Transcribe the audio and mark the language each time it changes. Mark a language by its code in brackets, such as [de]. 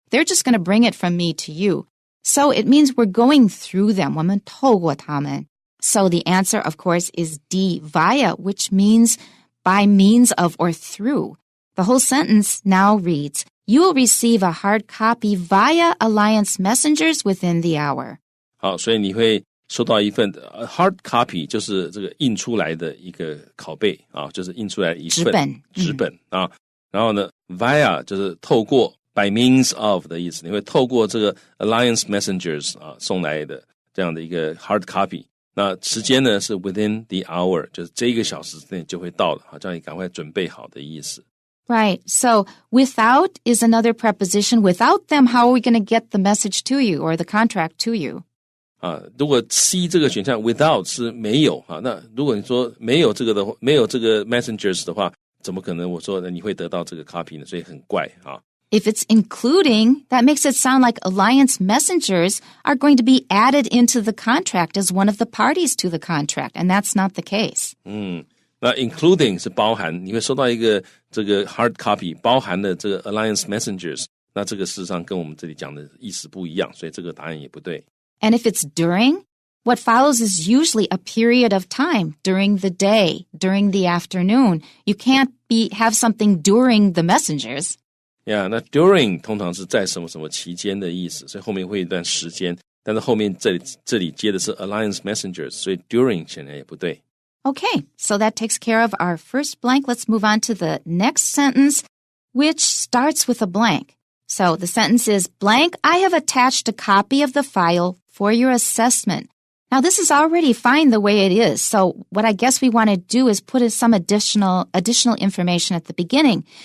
[en] They're just going to bring it from me to you. So it means we're going through them. [zh] 我们透过他们. [en] So the answer, of course, is D, via, which means by means of or through. The whole sentence now reads, you will receive a hard copy via Alliance Messengers within the hour. [zh] 好，所以你会收到一份 hard copy， 就是这个印出来的一个拷贝啊，就是印出来的一份纸本啊。然后呢 ，via 就是透过。 [en] By means of [zh] 的意思，你会透过这个 Alliance Messengers 啊送来的这样的一个 hard copy。那时间呢是 within the hour， 就是这一个小时之内就会到了，好，叫你赶快准备好的意思。 [en] Right. So without is another preposition. Without them, how are we going to get the message to you or the contract to you? [zh] 啊，如果 C 这个选项 without 是没有啊，那如果你说没有这个 messengers 的话，怎么可能我说你会得到这个 copy 呢？所以很怪啊。 [en] If it's including, that makes it sound like Alliance Messengers are going to be added into the contract as one of the parties to the contract, and that's not the case. [zh] 那 including 是包含，你会收到一个这个 hard copy 包含的这个 Alliance Messengers， 那这个事实上跟我们这里讲的意思不一样，所以这个答案也不对。 [en] And if it's during, what follows is usually a period of time during the day, during the afternoon. You can't have something during the messengers. [zh] Yeah, 那 during 通常是在什么什么期间的意思，所以后面会一段时间，但是后面这里接的是 Alliance Messengers， 所以 during 显然也不对。 [en] Okay, so that takes care of our first blank. Let's move on to the next sentence, which starts with a blank. So the sentence is, blank, I have attached a copy of the file for your assessment. Now, this is already fine the way it is. So what I guess we want to do is put some additional information at the beginning.